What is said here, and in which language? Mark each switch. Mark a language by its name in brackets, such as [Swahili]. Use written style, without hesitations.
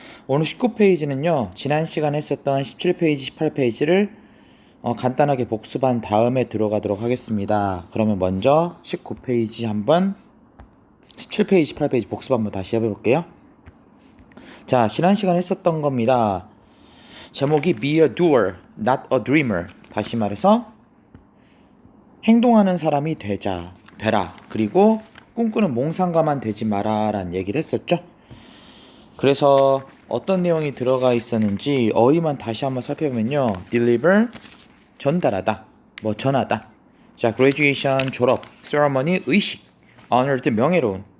[Korean] 오늘 19페이지는요, 지난 시간에 했었던 17페이지, 18페이지를 간단하게 복습한 다음에 들어가도록 하겠습니다. 그러면 먼저 19페이지 한번 17페이지, 18페이지 복습 한번 다시 해볼게요. 자, 지난 시간에 했었던 겁니다. 제목이 [English] Be a doer, not a dreamer. [Korean] 다시 말해서 행동하는 사람이 되라. 그리고 꿈꾸는 몽상가만 되지 마라 라는 얘기를 했었죠. 그래서 어떤 내용이 들어가 있었는지 어휘만 다시 한번 살펴보면요. deliver, 전달하다, 전하다. 자, graduation, 졸업, ceremony, 의식, honored, 명예로운.